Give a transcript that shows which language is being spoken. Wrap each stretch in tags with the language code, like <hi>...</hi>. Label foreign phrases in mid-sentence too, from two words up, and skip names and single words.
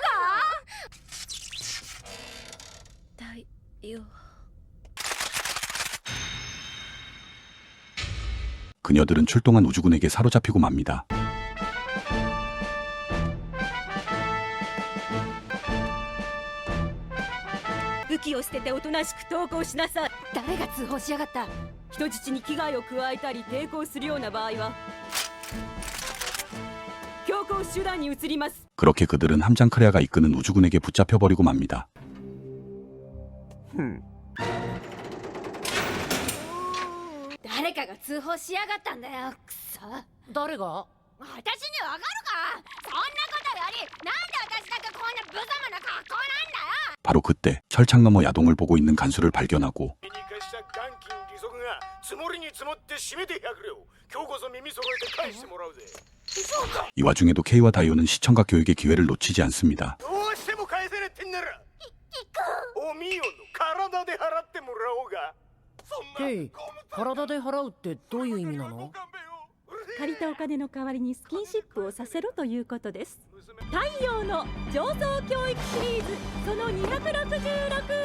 <ja>太陽。</ja> <ko>그녀들은 출동한 우주군에게 사로잡히고 맙니다.</ko> <ja>武器を捨てておとなしく投降しなさい。誰が通報しやがった？人質に危害を加えたり抵抗するような場合は強行手段に移ります。</ja> <ko>그렇게 그들은 함장 크레아가 이끄는 우주군에게 붙잡혀버리고 맙니다.</ko> <ja>誰かが通報しやがったんだよ。くそ。誰が？私にわかるか？そんなことより、なんで私だけこんな無様な格好なんだよ。</ja> <ko>바로 그때 철창 너머 야동을 보고 있는 간수를 발견하고</ko> <ja>に貸した元金利息が積もりに積もって締めて100両。今日こそ耳揃えて返してもらうぜ。そうか。</ja> <ko>이 와중에도 K와 다이오는 시청각 교육의 기회를 놓치지 않습니다.</ko> <ja>どうしても返せねってんならおみよの体で払ってもらおうが。そんなヘイ、体で払うってどういう意味なの？借りたお金の代わりにスキンシップをさせろということです。太陽の上層教育シリーズその266。</ja>